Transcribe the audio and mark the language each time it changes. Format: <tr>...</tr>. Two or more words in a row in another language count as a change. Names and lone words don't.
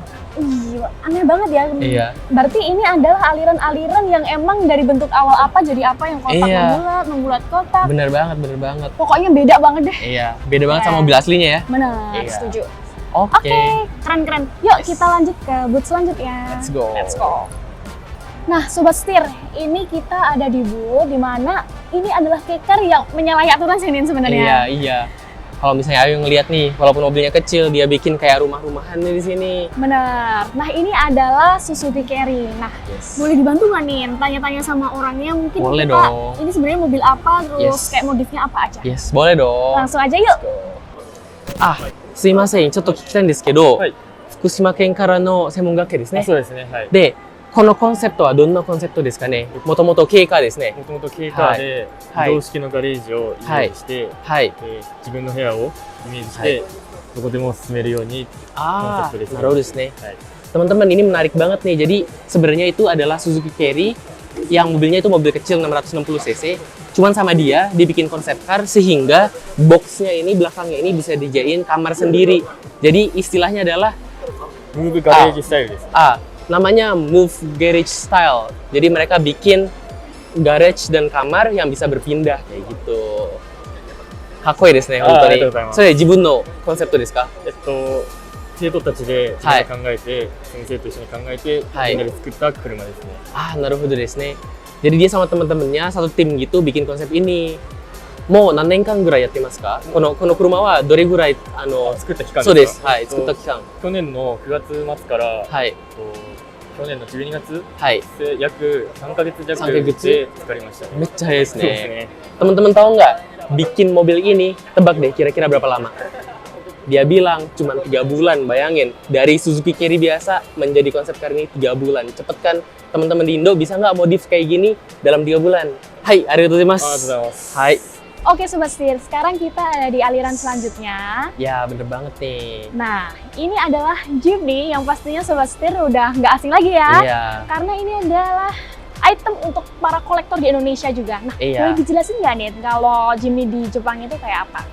<id>Iya, aneh banget ya. Iya. Berarti ini adalah aliran-aliran yang emang dari bentuk awal apa jadi apa, yang kotak Iya. membulat kotak. Bener banget. Pokoknya beda banget deh. Iya, beda banget sama Yes. mobil aslinya ya. Bener, Iya. setuju. Oke, Oke, keren. Yuk kita lanjut ke booth selanjutnya.</id> <en>let's go.</en> <id>Nah, Sobat Setir, ini kita ada di booth di mana ini adalah keycar yang menyalahi aturan sih Nin sebenarnya. Iya. Kalau misalnya Ayu ngeliat nih, walaupun mobilnya kecil, dia bikin kayak rumah-rumahan nih di sini. Benar. Nah, ini adalah Suzuki Carry. Nah, boleh dibantu nggak nih tanya-tanya sama orangnya mungkin Boleh kita dong. ini sebenarnya mobil apa, terus Yes. kayak modifnya apa aja. Yes, boleh dong. Langsung aja yuk.</id> <ja>Ah, すいません、ちょっと聞きたいんですけど、はい福島県からの専門学系ですね。そうですね、はい。で、このコンセプトはどんなコンセプトですかね。もともと軽カーですね。もともと軽カーではい移動式のガレージをイメージして、はい。自分の部屋をイメージして、はいどこでも進めるように。 Ah,</ja> <id>Konsep dari sini.</id> <ja>naruh ですね。はい。</ja> <id>Teman-teman, ini menarik banget nih. Jadi sebenarnya itu adalah Suzuki Carry yang mobilnya itu mobil kecil 660 cc. Cuman sama dia dibikin konsep car sehingga boxnya ini belakangnya ini bisa dijadiin kamar sendiri. Jadi istilahnya adalah</id> <ja>ムーブガレージスタイルです。</ja> <id>Namanya Move Garage Style. Jadi mereka bikin garage dan kamar yang bisa berpindah kayak gitu.</id> <ja>かっこいいですね、本当に. ありがとうございます。それ自分のコンセプトですか？生徒たちで自分で考えて、先生と一緒に考えて、はいみんなで作った車ですね。なるほどですね.</ja> <id>Jadi dia sama teman-temannya satu tim gitu bikin konsep ini.</id> <ja>もう何年間ぐらいやってますか? この車はどれぐらい作った期間そうですす。でか？はい、作った期間。去年の9月末から、はい。去年の12月はい。で約3ヶ月弱 3ヶ月で作りましたね。めっちゃ早いですそうですね。ね。</ja> <id>Teman-teman tahu nggak? Bikin mobil ini, tebak deh kira-kira berapa lama? Dia bilang cuma 3 bulan, bayangin. Dari Suzuki Carry biasa menjadi konsep car ini 3 bulan. Cepet kan? Teman-teman di Indo bisa nggak modif kayak gini dalam 3 bulan?</id> <ja>Hai, ありがとうございます. ありがとうございます。 Hai.</ja> <id>Oke Sobat Setir, sekarang kita ada di aliran selanjutnya. Ya, bener banget nih. Nah, ini adalah Jeep nih yang pastinya Sobat Setir udah nggak asing lagi ya. Iya. Karena ini adalah item untuk para kolektor di Indonesia juga. Nah, Iya. boleh dijelasin nggak nih kalau Jimny di Jepang itu kayak apa?</id>